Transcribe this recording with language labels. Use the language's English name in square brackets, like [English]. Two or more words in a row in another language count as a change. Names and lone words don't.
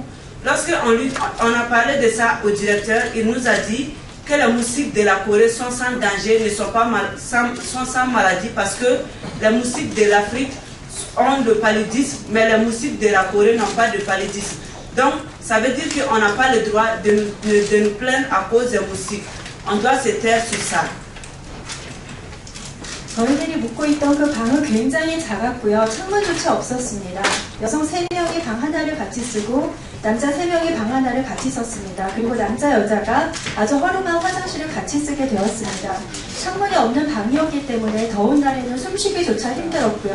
[French] Lorsqu'on a parlé de ça au directeur, il nous a dit que les moustiques de la Corée sont sans danger, ne sont pas sont sans maladie parce que les moustiques de l'Afrique ont le paludisme, mais les moustiques de la Corée n'ont pas de paludisme. Donc, ça veut dire qu'on n'a pas le droit de nous plaindre à cause des moustiques. On doit se taire sur ça. [Korean] 저희들이 묵고 있던 그 방은 굉장히 작았고요. 창문조차 없었습니다. 여성 3명이 방 하나를 같이 쓰고 남자 3명이 방 하나를 같이 썼습니다. 그리고 남자 여자가 아주 허름한 화장실을 같이 쓰게 되었습니다. 창문이 없는 방이었기 때문에 더운 날에는 숨쉬기조차 힘들었고요.